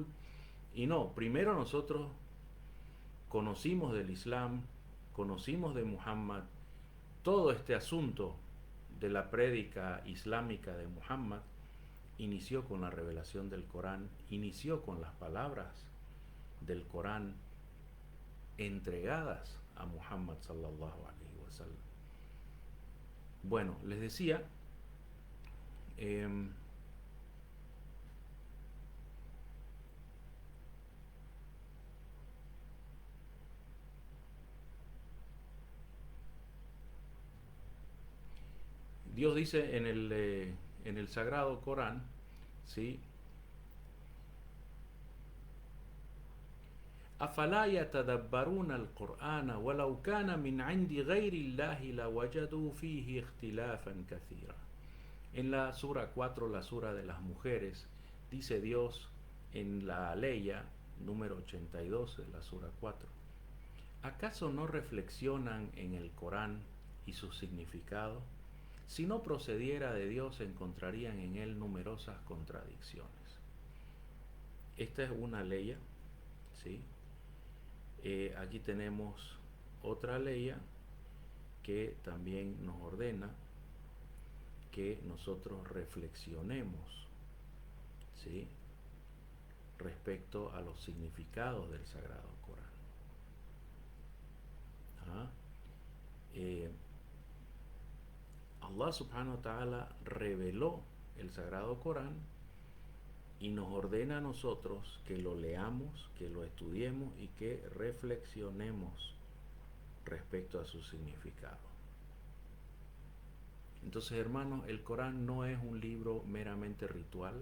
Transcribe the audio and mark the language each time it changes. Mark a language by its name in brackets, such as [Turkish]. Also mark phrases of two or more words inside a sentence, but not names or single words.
[Spanish] Y no, primero nosotros conocimos del Islam, conocimos de Muhammad, todo este asunto de la prédica islámica de Muhammad inició con la revelación del Corán, inició con las palabras del Corán entregadas a Muhammad [Arabic] صلى الله عليه وسلم. [Spanish] Bueno, les decía, Dios dice en el Sagrado Corán, ¿sí? [Arabic] أفلا يتدبرون القرآن ولو كان من عند غير الله لوجدوا فيه اختلافا كثيرا. [Spanish] En la sura 4, la sura de las mujeres, dice Dios en la aleya número 82 de la sura 4: ¿acaso no reflexionan en el Corán y su significado? Si no procediera de Dios, encontrarían en él numerosas contradicciones. Esta es una aleya, ¿sí? Aquí tenemos otra ley que también nos ordena que nosotros reflexionemos, ¿sí?, respecto a los significados del Sagrado Corán. [Arabic] الله سبحانه وتعالى [Spanish] reveló el Sagrado Corán y nos ordena a nosotros que lo leamos, que lo estudiemos y que reflexionemos respecto a su significado. Entonces, hermanos, el Corán no es un libro meramente ritual.